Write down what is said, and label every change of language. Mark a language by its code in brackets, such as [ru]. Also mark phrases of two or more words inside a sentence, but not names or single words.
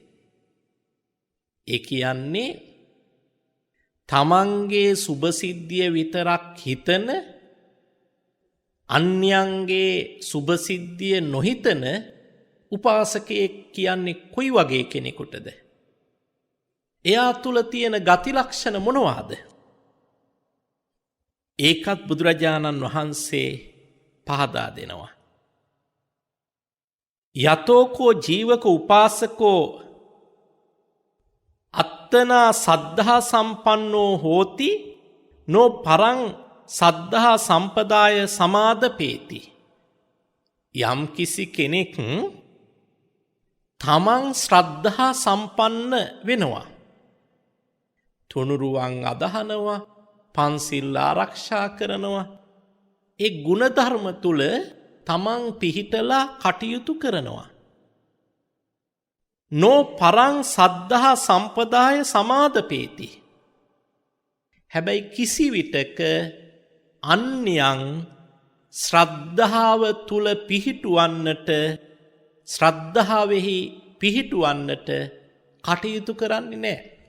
[si] ඒ කියන්නේ තමන්ගේ සුභසිද්ධිය විතරක් හිතන අන්‍යයන්ගේ සුභසිද්ධිය නොහිතන උපාසකයෙක් කියන්නේ කොයි වගේ කෙනෙකුටද? එයා තුල තියෙන ගති ලක්ෂණ මොනවාද? ඒකත් බුදුරජාණන් වහන්සේ පහදා දෙනවා. [pi] යතෝකෝ ජීවක උපාසකෝ අත්තනා සද්ධා සම්පන්නෝ හෝති නෝ පරං සද්ධා සම්පදාය සමාදපේති. [si] යම් කිසි කෙනෙක් තමන් ශ්‍රද්ධා සම්පන්න වෙනවා, තුනුරුවන් අදහනවා, පන්සිල් ආරක්ෂා කරනවා, ඒ ගුණධර්ම තුල තමන් පිහිටලා කටයුතු කරනවා. [pi] නෝ පරං සද්ධා සම්පදාය සමාදපේති. [si] හැබැයි කිසි විටක අන්‍යයන් ශ්‍රද්ධාව තුල පිහිටුවන්නට, ශ්‍රද්ධාවෙහි පිහිටුවන්නට කටයුතු කරන්නේ නැහැ.